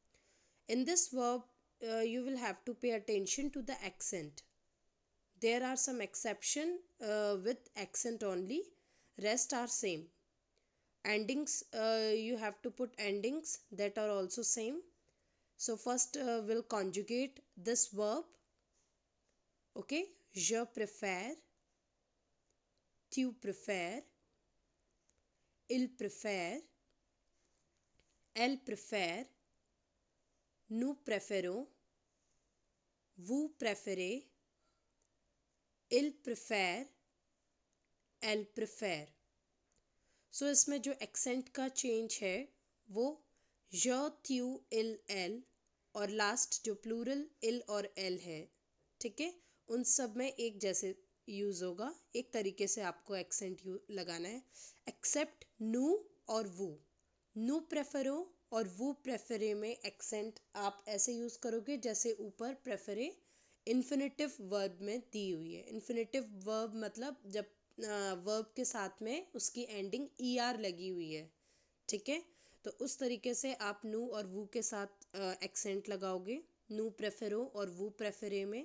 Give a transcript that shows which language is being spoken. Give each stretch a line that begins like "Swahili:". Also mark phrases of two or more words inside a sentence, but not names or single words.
English: In this verb, you will have to pay attention to the accent. There are some exception with accent only, rest are same. Endings, you have to put endings that are also same. So first we'll conjugate this verb.
French: Okay, je préfère, tu préfères, il préfère, elle préfère, nous préférons, vous préférez, il préfère, elle préfère.
Hindi: सो इसमें जो एक्सेंट का चेंज है वो
French: je, tu, il, elle
Hindi: और लास्ट जो प्लूरल इल और एल है, ठीक है, उन सब में एक जैसे यूज़ होगा। एक तरीके से आपको एक्सेंट लगाना है, एक्सेप्ट नू और वू।
French: nous préférons
Hindi: और
French: vous préférez
Hindi: में एक्सेंट आप ऐसे यूज़ करोगे जैसे ऊपर प्रेफरे
English: infinitive verb
Hindi: में दी हुई है।
English: infinitive verb
Hindi: मतलब जब वर्ब के साथ में उसकी एंडिंग ई आर लगी हुई है, ठीक है, तो उस तरीके से आप नू और वू के साथ एक्सेंट लगाओगे,
French: nous préférons
Hindi: और
French: vous préférez
Hindi: में।